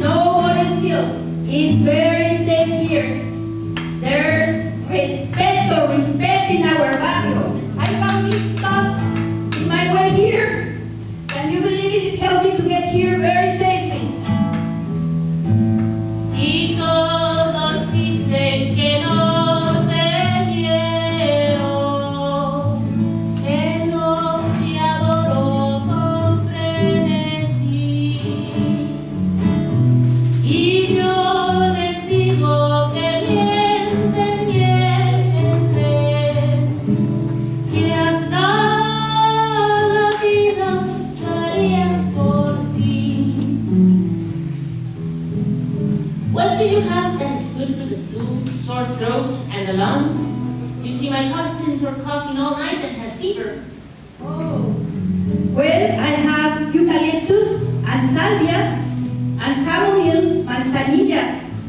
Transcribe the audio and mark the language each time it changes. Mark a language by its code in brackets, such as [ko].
[en] Nobody steals. It's very safe here. There's respect in our barrio. I found this stuff in my way here. Can you believe it? It helped me to get here very safely. [es] Y todos dicen que no te quiero, que no te adoro con frenesí. Y yo les digo que mienten, que hasta la vida darían por ti. [en] What do you have that is good for the flu, sore throat, and the lungs? You see, my cousins were coughing all night and had fever. Oh. Well, I have eucalyptus and salvia and chamomile manzanilla.